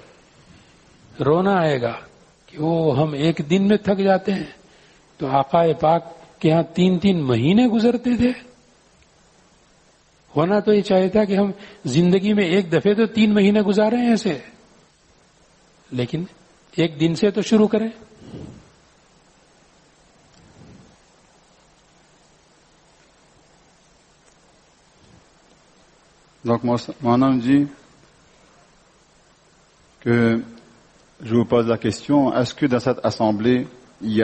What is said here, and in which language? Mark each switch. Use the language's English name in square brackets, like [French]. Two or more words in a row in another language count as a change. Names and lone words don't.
[Urdu] رونا آئے گا کہ وہ ہم ایک دن میں تھک جاتے ہیں تو آقا پاک کے ہاں 3 مہینے گزرتے تھے. ہونا تو یہ چاہیے تھا کہ ہم زندگی میں ایک دفعے تو 3 مہینے گزارے ہیں ایسے، لیکن ایک دن سے تو شروع کریں. [French] Donc, Mohamed dit que je vous pose la question, est-ce que dans cette assemblée, il y